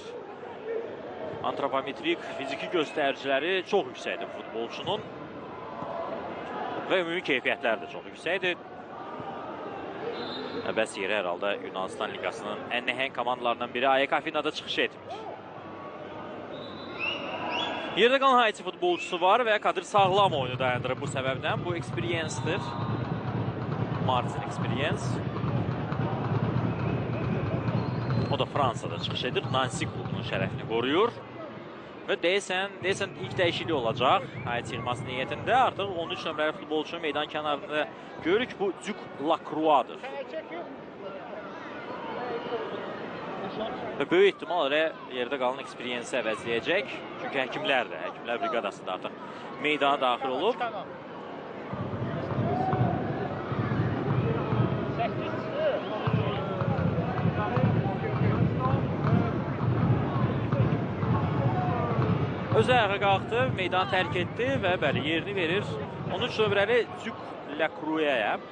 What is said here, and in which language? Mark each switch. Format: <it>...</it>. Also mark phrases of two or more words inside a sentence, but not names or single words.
<az>Antropometrik fiziki göstəriciləri çox yüksəkdir futbolçunun və ümumi keyfiyyətləri də çox yüksəkdir. Bəs yeri hər halda Yunanistan Liqasının ən nəhəng komandalarından biri AEK Afinada çıxış etmir. Yerdə qalan Haiti futbolçusu var və Kadir sağlam oyunu dayandırıb bu səbəbdən. Bu experience-dir. Martin experience. O da Fransada çıxış edir. Nancy klubunun şərəfini qoruyur. Və deyəsən ilk dəyişiklik olacaq. Haiti yığması niyyətində artıq 13 nömrəli futbolçu meydan kənarında görürük. Bu Duke Lacroix'dır. Və böyük ehtimal yerdə qalan experience-i əvəzləyəcək. Çünki həkimlər briqadası da artıq meydana daxil olub. Özü ayağa qalxdı, meydanı tərk etdi və bəli, yerini verir 13 nömrəli Duke Lacroix'a.</az>